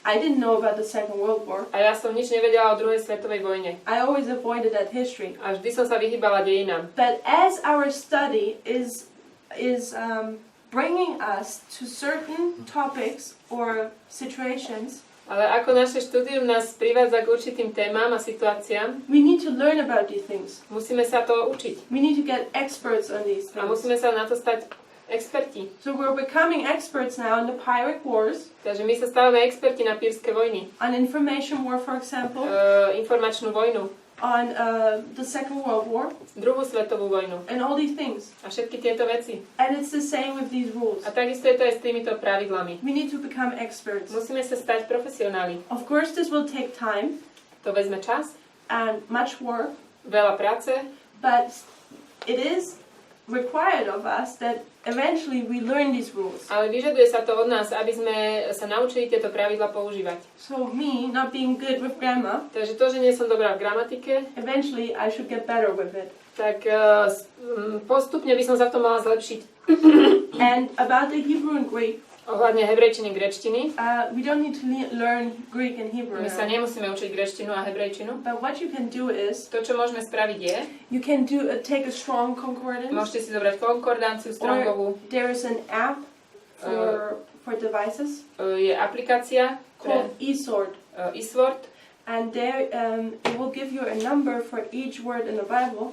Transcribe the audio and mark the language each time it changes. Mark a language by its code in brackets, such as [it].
[en] I didn't know about the Second World War. [sk] A ja som nič nevedela o druhej svetovej vojne. [en] I always avoided that history. [sk] A vždy som sa vyhýbala dejinám. [en] But as our study is bringing us to certain topics or situations, [sk] Ale ako naše štúdium nás privádza k určitým témam a situáciám, [en] we need to learn about these things. [sk] musíme sa to učiť. [en] We need to get experts on these [sk] A [en] things. [sk] musíme sa na to stať experti. [en] So we're becoming experts now in the Pyrrhic Wars, [sk] Takže my sa stávame experti na pírske vojny. [en] on information war, for example, [sk] Informačnú vojnu. [en] on the Second World War, [sk] Druhú svetovú vojnu. [en] and all these things. [sk] A všetky tieto veci. [en] And it's the same with these rules. [sk] A takisto je to aj s týmito pravidlami. [en] We need to become experts. [sk] Musíme sa stať profesionáli. [en] Of course, this will take time [sk] To vezme čas, [en] and much work, [sk] veľa práce, [en] but it is required of us that eventually we learn these rules. [sk] ale vyžaduje sa to od nás, aby sme sa naučili tieto pravidlá používať. [en] So me, not being good with grammar, [sk] Takže to, že nie som dobrá v gramatike, [en] eventually I should get better with it. [sk] tak postupne by som sa v tom mala zlepšiť. [en] And about the Hebrew and Greek, [sk] Ohľadne hebrejčiny, gréčtiny, [en] we don't need to learn Greek and Hebrew [sk] my sa [en] now. [sk] nemusíme učiť gréčtinu a hebrejčinu. [en] But what you can do is, [sk] To, čo môžeme spraviť je, [en] you can take a strong concordance, [sk] môžete si zobrať konkordanciu strongovú, [en] there is an app for devices [sk] je aplikácia pre [en] called eSword. [sk] eSword, [en] And there, it will give you a number for each word in the Bible,